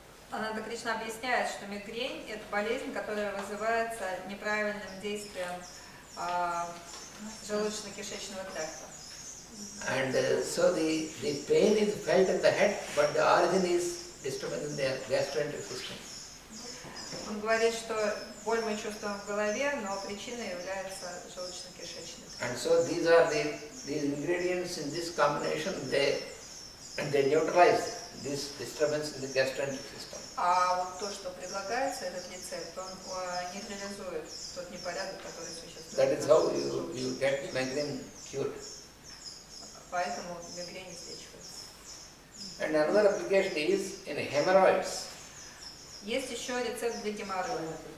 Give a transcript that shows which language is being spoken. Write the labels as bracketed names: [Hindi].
[Russian] Ананда Кришна объясняет, что мигрень – это болезнь, которая вызывается неправильным действием желудочно-кишечного тракта. [English] And so the pain is felt in the head, but the origin is disturbance in the gastroenteric system. [Russian] Он говорит, что боль мы чувствуем в голове, но причиной является желудочно-кишечный тракт. [English] And so these ingredients in this combination, they neutralize this disturbance in the gastroenteric system. [Russian] А вот то, что предлагается, этот рецепт, он нейтрализует тот непорядок, который существует. [English] That is how you get migraine cured. [Russian] Поэтому мигрень излечивается. [English] And another application is in hemorrhoids. [Russian] Есть еще рецепт для геморроя.